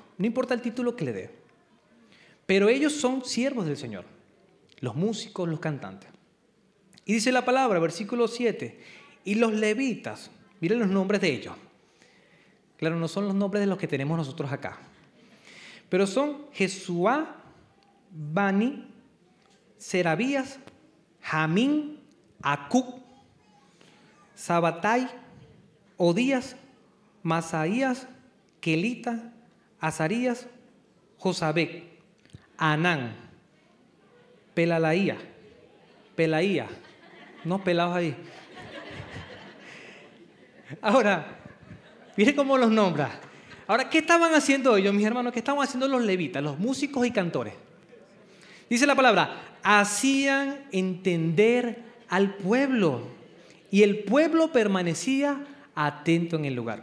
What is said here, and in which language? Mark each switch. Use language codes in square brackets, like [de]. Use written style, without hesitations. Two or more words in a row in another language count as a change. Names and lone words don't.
[es] No importa el título que le dé. Pero ellos son siervos del Señor, los músicos, los cantantes. Y dice la palabra, versículo 7, y los levitas, miren los nombres de ellos. Claro, no son los nombres de los que tenemos nosotros acá. Pero son Jesuá, Bani, Serabías, Jamín, Acub, Sabatai, Odías, Masaías, Kelita, Azarías, Josabec, Anán, Pelalaía, no pelados ahí. Ahora, miren cómo los nombra. Ahora, ¿qué estaban haciendo ellos, mis hermanos? ¿Qué estaban haciendo los levitas, los músicos y cantores? Dice la palabra, hacían entender al pueblo y el pueblo permanecía atento en el lugar.